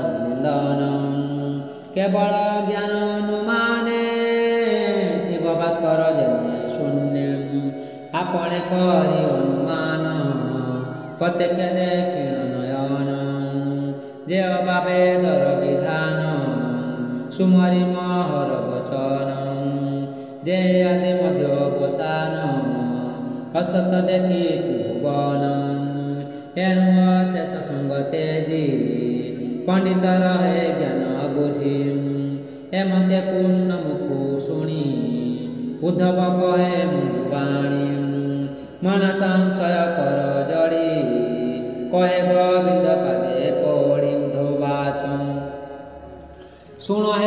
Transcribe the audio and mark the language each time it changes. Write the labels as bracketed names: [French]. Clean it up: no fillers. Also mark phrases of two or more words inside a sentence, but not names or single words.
[Odia] ନିନ୍ଦନ କେବଳ ଜ୍ଞାନ ଅନୁମାନେ ଶିବ ଭାସ୍କର ଜନ୍ମେ ଶୂନ୍ୟ ଆପଣେ କରି ଅନୁମାନ ପ୍ରତ୍ୟକ୍ଷ ଦେଖିଣ ନୟନ ଯେ ଅଭାବେ ଦର ବିଧାନ ସୁମରି ମହର ବଚନ ଯେ ଆଦି ମଧ୍ୟ ଅବସାନ ଅସତ ଦେଖି ଭୁବନ ଏଣୁ ଅଶେଷ ସଙ୍ଗ ତେଜି ପଣ୍ଡିତ ରହେ ଜ୍ଞାନ ବୁଝି ଏମତେ କୃଷ୍ଣ ମୁଖ ଶୁଣି ଉଦ୍ଧବ କହେ ମଞ୍ଜୁବାଣୀ ମନ ସଂଶୟ କର ଜଡ଼ି କହେ ଗୋବିନ୍ଦ ପାଦେ ପଡ଼ି ଉଦ୍ଧବ ବାଚ ଶୁଣ ହେ